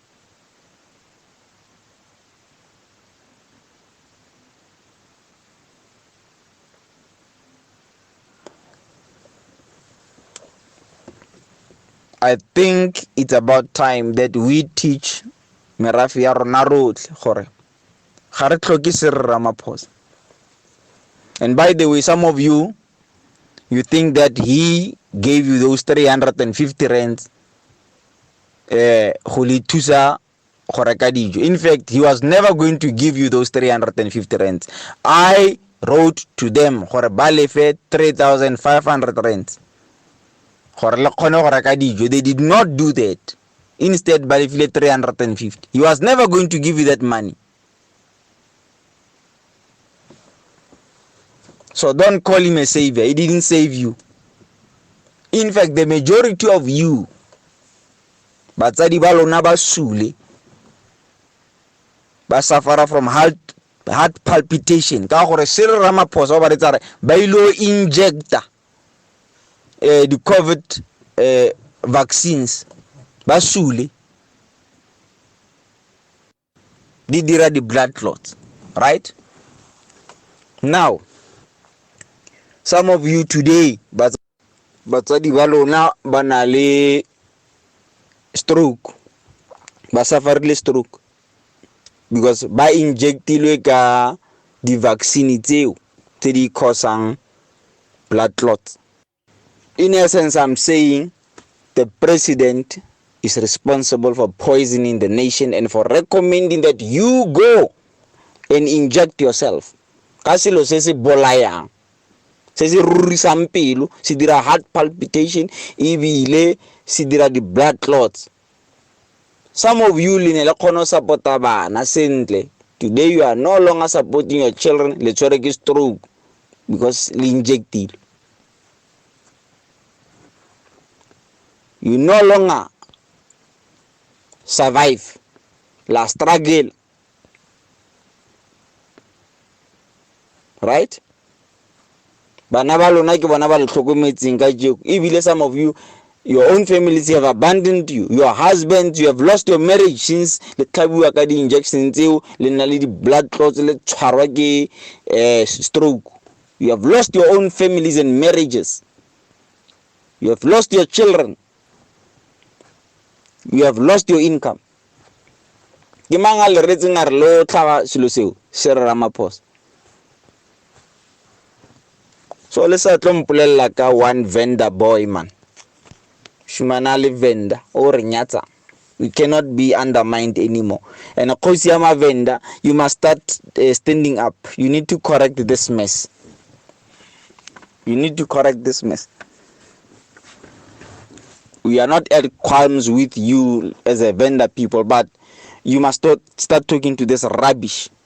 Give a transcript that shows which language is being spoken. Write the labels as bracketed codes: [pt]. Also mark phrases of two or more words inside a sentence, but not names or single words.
[en] I think it's about time that we teach [tn] merafe ya rona rotlhe gore ga re tlhoke [en] Cyril Ramaphosa. And by the way, some of you think that he gave you those 350 rands [tn] go le thusa go reka dijo. [en] In fact, he was never going to give you those 350 rands. I wrote to them [tn] gore ba lefe [en] 3,500 rands. They did not do that. Instead, [tn] ba lefile 350. [en] He was never going to give you that money. So don't call him a savior. He didn't save you. In fact, the majority of you, [tn] batsadi ba lona ba sule, ba suffer from [en] heart palpitation [tn] ka gore Cyril Ramaphosa ba re tsare ba ilo injecta [en] the COVID vaccines [tn] ba sule di dira di [en] blood clots, right? Now, some of you today [tn] batsadi ba lona ba na le stroke, ba sufferile stroke because ba injectilwe ka di vaccine tseo tse di causang [en] blood clots. In essence, I'm saying the president is responsible for poisoning the nation and for recommending that you go and inject yourself. [tn] Ka selo se se bolayang, se se rurisang pelo, se dira [en] heart palpitation, [tn] ebile se dira di [en] blood clots. Some of you [tn] le ne le kgona support-a bana sentle. [en] Today you are no longer supporting your children. [tn] Le tshwere ke stroke because le injected. [en] You no longer survive. [tn] La struggle. Right? Bana ba lona ke bona ba le tlhokometseng ka jeko. [en] Ebile some of you, your own families have abandoned you. Your husbands, you have lost your marriage since [tn] le tlhabiwa ka di injections tseo le na le di blood clots le tshwarwa ke stroke. [en] You have lost your own families and marriages. You have lost your children. You have lost your income. [tn] Ke mang a le retseng a re lo tlhaba selo seo se re Ramaphosa. [en] So let's [tn] tlo mpolella ka [en] one vendor boy man. [tn] Shumana le vendor o re nyatsa. [en] We cannot be undermined anymore. And of course, Yama vendor, you must start standing up. You need to correct this mess. You need to correct this mess. We are not at qualms with you as a vendor people, but you must start talking to this rubbish.